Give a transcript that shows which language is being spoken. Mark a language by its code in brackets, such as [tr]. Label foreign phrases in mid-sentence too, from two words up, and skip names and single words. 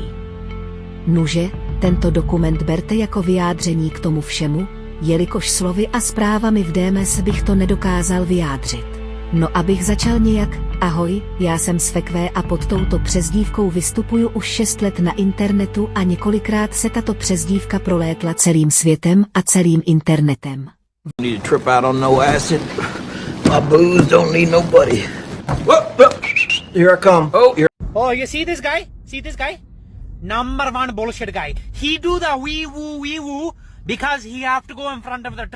[cs] Nuže, tento dokument berte jako vyjádření k tomu všemu, jelikož slovy a zprávami v DMS bych to nedokázal vyjádřit. No abych začal nějak, ahoj, já jsem Svekvé a pod touto přezdívkou vystupuju už 6 let na internetu a několikrát se tato přezdívka prolétla celým světem a celým internetem. [en] Need to trip out on no acid. My booze don't need nobody. Here I come. Oh, you see this guy? See this guy? Number one bullshit guy. He do the wee woo because he have to go in front of the truck.